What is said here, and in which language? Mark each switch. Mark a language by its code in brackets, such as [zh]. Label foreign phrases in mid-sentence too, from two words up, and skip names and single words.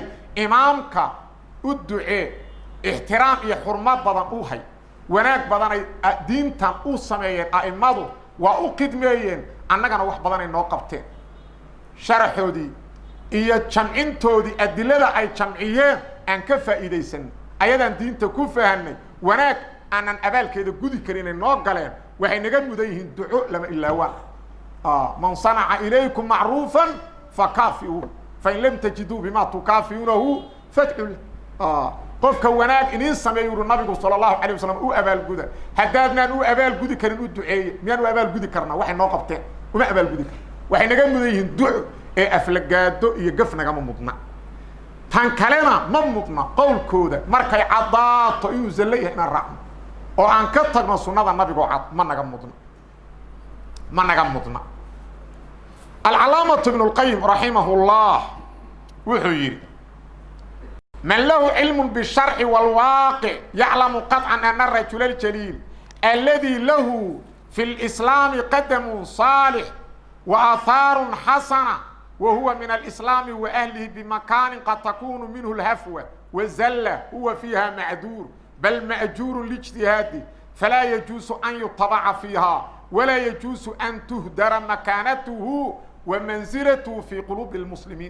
[so] imaamka u ducee ixtiraam iyo xurmad badan u hay wanaag badan ay diintan u sameeyeen aimadu waa u qidmeeyeen annagana wax badan ay noo qabteen sharaxoodii iyo jamcintoodii adilada ay jamciyeen aan ka faa'iideysan ayadan diinta ku fahanay wanaag aanan abaalkeeda gudi karin ay noo galeen waxay naga mudan yihiin duco lama ilaawa man [ar] صنع إليكم معروفا فكافئوه فإن لم تجدوا ما تكافئونه فادعوا [so] qofka wanaag in sameeyo nabigu [ar] صلى الله عليه وسلم [so] u abaal guda hadaadnaan u abaal gudi karin u duceeyay miyaan u abaal gudi karna waxay noo qabteen uma abaal gudi waxay naga mudan yihiin duco ee aflagaado iyo gaf naga mudna tan kalena ma mudna qowlkooda markay cadaato inuu zalay ina raacno oo aan ka tagno sunnada nabiga cad ma naga [ar] mudna العلامة ابن القيم رحمه الله وحير من له علم بالشرع والواقع يعلم قطعا أن الرجل الجليل الذي له في الإسلام قدم صالح وآثار حسنة وهو من الإسلام وأهله بمكان قد تكون منه الهفوة والزلة هو فيها معذور بل مأجور لاجتهاده فلا يجوز أن يطبع فيها ولا يجوز أن تهدر مكانته ومنزلته في قلوب المسلمين.